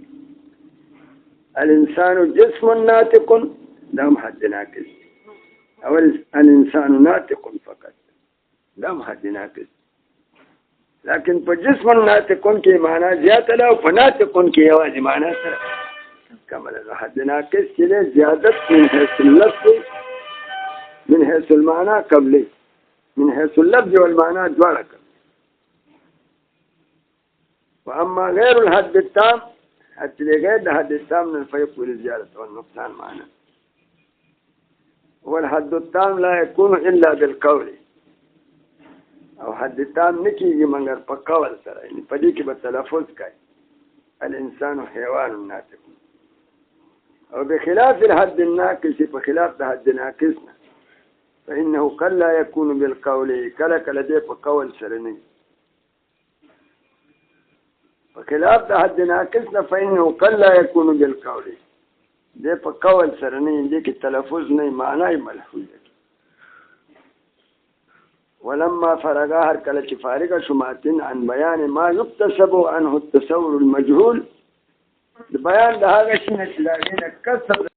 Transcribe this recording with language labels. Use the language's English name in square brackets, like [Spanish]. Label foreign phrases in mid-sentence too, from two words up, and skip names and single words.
[Arabic] الانسان جسم ناطق [Pashto] دا هم حد ناقص دی. او [Arabic] الانسان ناطق فقط [Pashto] دا هم حد ناقص. لیکن په جسم ناطقون کې معنا زیاته ده او په ناطقون کې یوازې معنا سره کم ده. حد ناقص چې دی زیادت [Arabic] من حیث اللفظ من حیث المعنى [Pashto] قبلې، [Arabic] من حیث اللفظ والمعنى [Pashto] دواړه قبلې. [Arabic] واما غیر الحد التام حتى [Pashto] غیر د حد التام نه [Arabic] فيقبل الزيادة والنقصان معنا. والحد التام لا يكون الا بالقول. [Pashto] او حد تام نکیږي مګر په قول سره، یعنی په دې کې به تلفظ کوي [Arabic] الانسان حیوان ناطق. او بخلاف الحد الناقص، [Pashto] په خلاف د حد ناقص نه [Arabic] فانه قد لا يكون بالقول، [Pashto] کله کله دې په قول سره نه. په خلاف د حد ناقص نه [Arabic] فانه قد لا يكون بالقول، [Pashto] دې په قول سره نه، دې کې تلفظ نه، معنا یې ملحوظ. [Arabic] ولما فرغا [Pashto] هر کله چې فارغ شو ماتن [Arabic] عن بیان ما يكتسب عنه التصور المجهول، [Pashto] د بیان د هغه شي چې لاګینه کسب